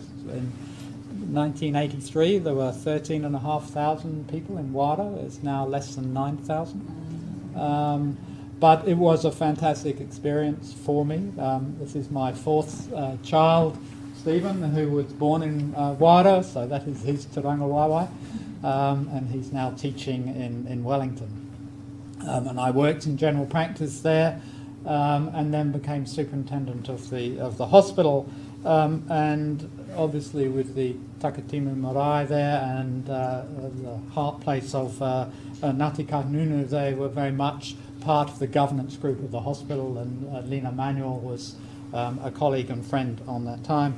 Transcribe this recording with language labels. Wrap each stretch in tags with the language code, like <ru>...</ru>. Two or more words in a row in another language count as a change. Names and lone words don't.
<en>In 1983, there were 13,500 people in Waira. It's now less than 9,000. But it was a fantastic experience for me. This is my 4th child, Stephen, who was born in Waira, so that is his</en> <mi>te ranga waiwai,</mi> <en>and he's now teaching in Wellington. And I worked in general practice there, and then became superintendent of the hospital, and obviously with the Takatimu Marae there and the heart place of Ngāti Kahungunu, they were very much part of the governance group of the hospital, and Lena Manuel was a colleague and friend on that time.</en>